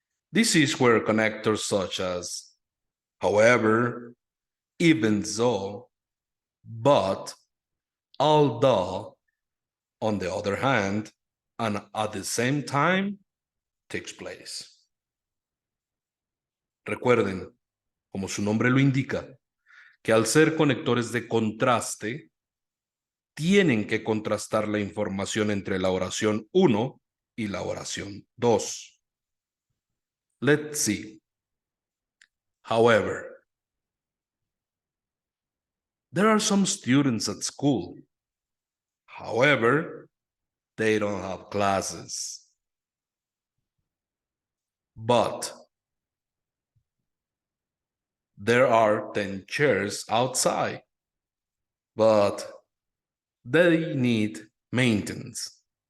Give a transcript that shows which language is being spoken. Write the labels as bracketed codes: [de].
[en] This is where connectors such as however, even though, but, although, on the other hand, and at the same time, takes place. [es] Recuerden, como su nombre lo indica, que al ser conectores de contraste, tienen que contrastar la información entre la oración 1 y la oración 2. [en] Let's see. However, there are some students at school. However, they don't have classes. But there are 10 chairs outside, but they need maintenance.